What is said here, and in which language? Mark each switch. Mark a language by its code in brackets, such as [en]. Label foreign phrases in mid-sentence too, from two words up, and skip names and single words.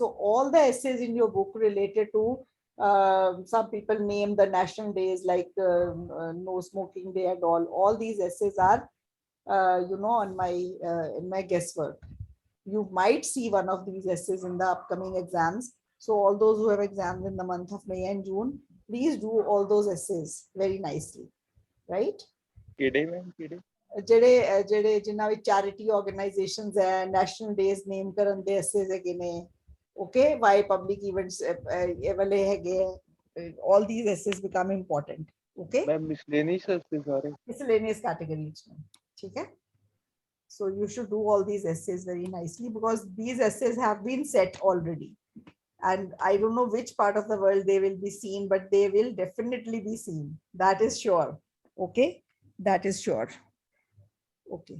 [en] So all the essays in your book related to some people name the national days like no smoking day and all these essays are on my in my guesswork. You might see one of these essays in the upcoming exams. So all those who have exams in the month of May and June, please do all those essays very nicely, right? [pa] ਜਿਹੜੇ ਜਿਨ੍ਹਾਂ ਵਿੱਚ [en] charity organizations [pa] ਹੈ, [en] national days name [pa] ਕਰਨ ਦੇ essays ਹੈਗੇ ਨੇ, [en] okay, why public events [pa] ਵਾਲੇ ਹੈਗੇ, [en] all these essays become important. Okay, miscellaneous essays are miscellaneous category, [hi] ठीक है? [en] So you should do all these essays very nicely because these essays have been set already. And I don't know which part of the world they will be seen, but they will definitely be seen. That is sure. Okay, that is sure. Okay.